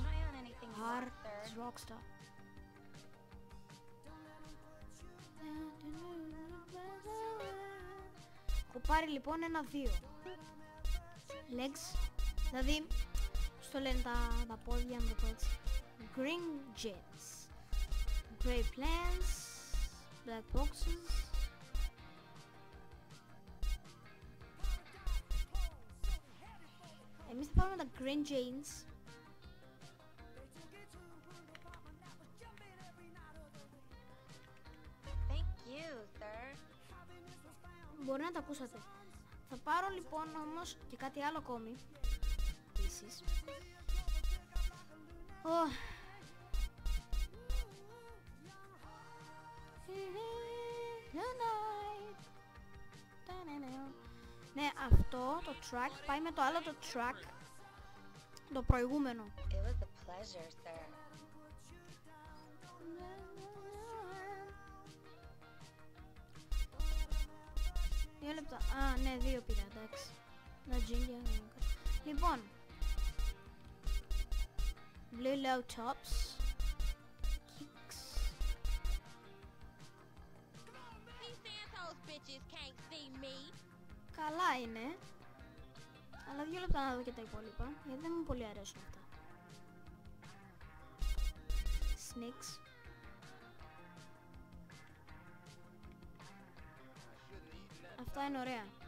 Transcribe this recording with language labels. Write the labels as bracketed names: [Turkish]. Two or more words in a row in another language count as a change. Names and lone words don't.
[Greek] R της Rockstar. Έχω πάρει λοιπόν ένα 2 legs. Δηλαδή στο λένε τα πόδια μου το έτσι. [English] Green jeans, grey plants, black boxes. [Greek] Εμείς θα πάρουμε τα [English] green jeans. Thank you, sir. [Greek] Μπορεί να τα ακούσατε. Θα πάρω λοιπόν όμως και κάτι άλλο ακόμη. Επίσης. Ναι, αυτό το track πάει με το άλλο το track. Το προηγούμενο. [English] It was a pleasure, sir. [Greek] Δύο λεπτά. Α, ναι, 2 πήρα, εντάξει. Να τζίνγκια. Λοιπόν. [English] Blue low tops. Kicks. [Greek] Καλά είναι. Αλλά 2 λεπτά να δω και τα υπόλοιπα. Γιατί δεν μου πολύ αρέσουν αυτά. [English] Snicks. [Greek] Αυτά είναι ωραία.